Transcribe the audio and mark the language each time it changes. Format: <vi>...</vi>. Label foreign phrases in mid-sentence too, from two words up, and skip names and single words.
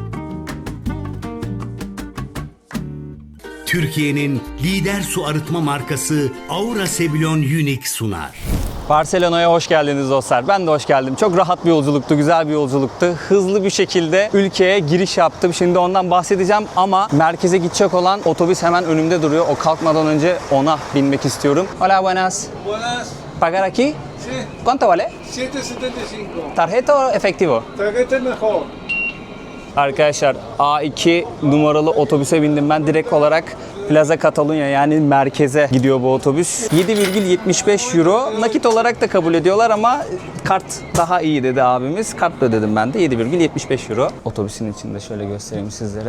<tr>Türkiye'nin lider su arıtma markası Aurosebillio Unique sunar. Barcelona'ya hoş geldiniz dostlar. Ben de hoş geldim. Çok rahat bir yolculuktu, güzel bir yolculuktu. Hızlı bir şekilde ülkeye giriş yaptım. Şimdi ondan bahsedeceğim ama merkeze gidecek olan otobüs hemen önümde duruyor. O kalkmadan önce ona binmek istiyorum.</tr> <es>Hola, buenas. Buenas, ¿Pagar aquí? sí, ¿Cuánto vale? 7.75. Tarjeta o efectivo? Tarjeta mejor.</es> <tr>Arkadaşlar A2 numaralı otobüse bindim ben. Direkt olarak Plaza Catalunya yani merkeze gidiyor bu otobüs. 7,75 euro. Nakit olarak da kabul ediyorlar ama kart daha iyi dedi abimiz. Kartla ödedim ben de 7,75 euro. Otobüsün içinde şöyle göstereyim sizlere.</tr>